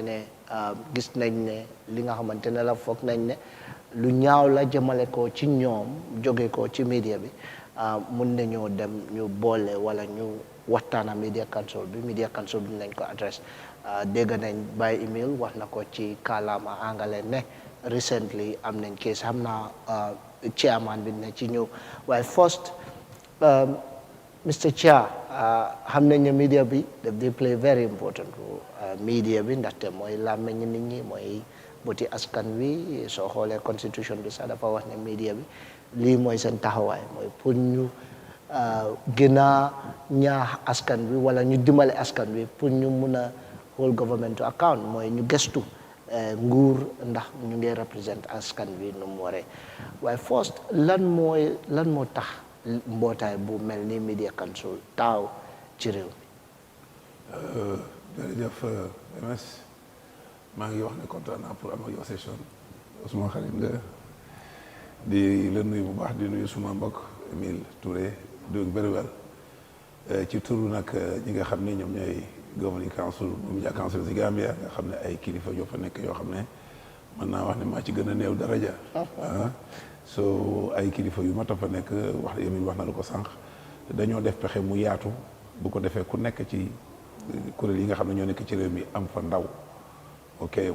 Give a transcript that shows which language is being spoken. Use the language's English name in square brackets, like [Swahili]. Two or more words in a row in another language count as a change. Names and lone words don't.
[Wolof] ne gis nañ ne li nga xamante ne la foog nañ ne lu ñaaw la jëmale ko ci ñoom jóge ko ci media bi mun nañoo dem ñu boole wala ñu waxtaana [English] media council [Wolof] bi nañ ko adresse dégg nañ [English] by email [Wolof] wax na ko ci kàllaama angale ne recently am nañ case xam naa chairman bi ne ci ñëw waaye first Mr. Chair xam nañ ne media bi daf di [English] play very important role [Wolof] media bi ndaxte mooy làmmiñ nit ñi mooy bëti askan wi soo xoolee constitution bi sax dafa wax ne media bi lii mooy seen taxawaay mooy pour ñu gën a ñaax askan wi wala ñu dimbale askan wi pour ñu mun a [English] hold government to account [Wolof] mooy ñu gëstu nguur ndax ñu ngi represent askan wi nu mu waree waaye first lan moo tax mbootaay bu mel ni [English] media council [Wolof] taaw ci réew mi jërëjëf MS maa ngi wax ne kontaan naa pour am ak yow session suma xarit nga di la nuyu bu baax di nuyu suma mbokk Emile Touré [English] doing very well [Wolof] ci turu nag ñi nga xam ne ñoom ñooy [English] governing council [Wolof] bu [English] media council [Wolof] si Gambia nga xam ne ay kilifa yoo fa nekk yoo xam ne mën naa wax ne maa ci gën a néew daraja so ay kilifa yu mat a fa nekk wax Emile wax na la ko sànq dañoo def pexe mu yaatu bu ko defee ku nekk ci kuréel yi nga xam ne ñoo nekk ci réew mi am fa ndaw ok